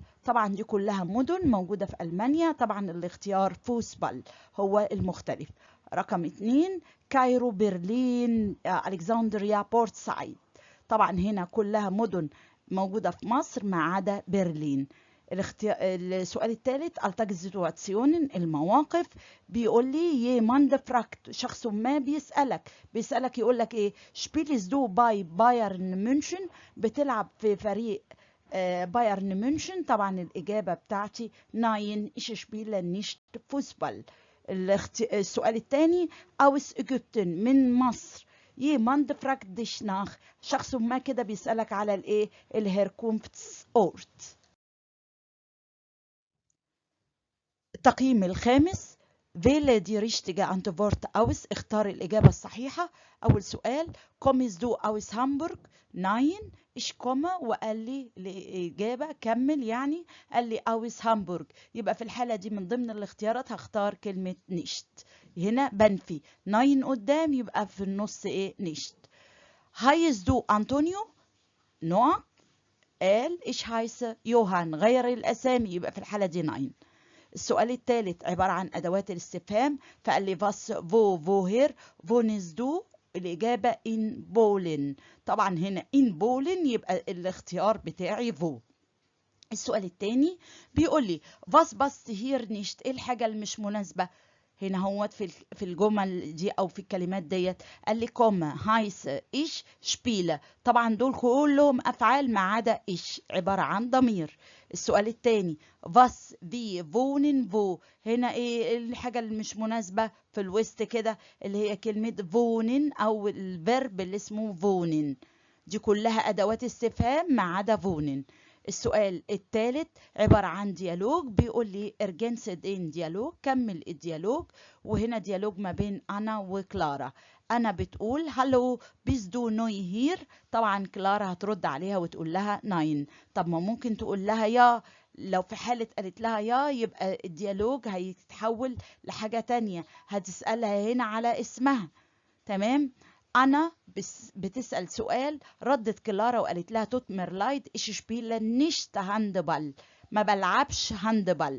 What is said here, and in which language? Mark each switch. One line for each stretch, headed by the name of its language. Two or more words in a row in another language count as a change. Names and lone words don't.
Arabic: طبعا دي كلها مدن موجودة في ألمانيا، طبعا الاختيار فوسبال هو المختلف. رقم 2 كايرو برلين ألكسندريا بورتسايد، طبعا هنا كلها مدن موجودة في مصر ما عدا برلين. السؤال الثالث التاكزيتواتسيون المواقف. بيقول لي
German: jemand fragt،
Arabic: شخص ما بيسألك يقول لك ايه؟
German: spielst du bei
Arabic: بايرن ميونشن، بتلعب في فريق بايرن ميونشن. طبعا الإجابة بتاعتي ناين
German: ich spiele nicht Fußball.
Arabic: السؤال الثاني
German: aus Ägypten
Arabic: من مصر.
German: jemand fragt dich nach،
Arabic: شخص ما كده بيسألك على الايه؟ الهيركونفتسورت. التقييم الخامس:
German: wähle die richtige Antwort aus.
Arabic: اختار الإجابة الصحيحة. أول سؤال:
German: kommst du aus Hamburg؟ nein. ich komme،
Arabic: وقال لي الإجابة كمل يعني، قال لي
German: aus Hamburg.
Arabic: يبقى في الحالة دي من ضمن الاختيارات هختار كلمة nicht. هنا بنفي nein قدام، يبقى في النص إيه؟ nicht.
German: heißt du
Arabic: أنطونيو؟ نوع قال
German: ich heiße
Arabic: يوهان، غير الأسامي، يبقى في الحالة دي nein. السؤال الثالث عبارة عن أدوات الاستفهام، فقال لي
German: was wo woher wohnst du؟ الإجابة in Polen.
Arabic: طبعا هنا
German: in Polen
Arabic: يبقى الاختيار بتاعي wo. السؤال الثاني بيقول لي
German: was passt hier nicht؟
Arabic: ايه الحاجة اللي مش مناسبة هنا هوت في الجمل دي او في الكلمات ديت؟ قال لي
German: komme heiße ich spiele.
Arabic: طبعا دول كلهم افعال ما عدا ايش، عباره عن ضمير. السؤال الثاني
German: was wie wohnen wo؟
Arabic: هنا ايه الحاجه اللي مش مناسبه في الوسط كده، اللي هي كلمه wohnen او الفيرب اللي اسمه wohnen. دي كلها ادوات استفهام ما عدا wohnen. السؤال الثالث عبارة عن ديالوج، بيقول لي
German: ergänze den
Arabic: ديالوج، كمل الديالوج. وهنا ديالوج ما بين أنا وكلارا. أنا بتقول
German: هلو bist du neu hier؟
Arabic: طبعا كلارا هترد عليها وتقول لها nein. طب ما ممكن تقول لها يا، لو في حالة قالت لها يا يبقى الديالوج هيتحول لحاجة تانية، هتسألها هنا على اسمها. تمام. أنا بتسأل سؤال، ردت كلارا وقالت لها
German: tut mir leid ich spiele nicht Handball,
Arabic: ما بلعبش هاندبال.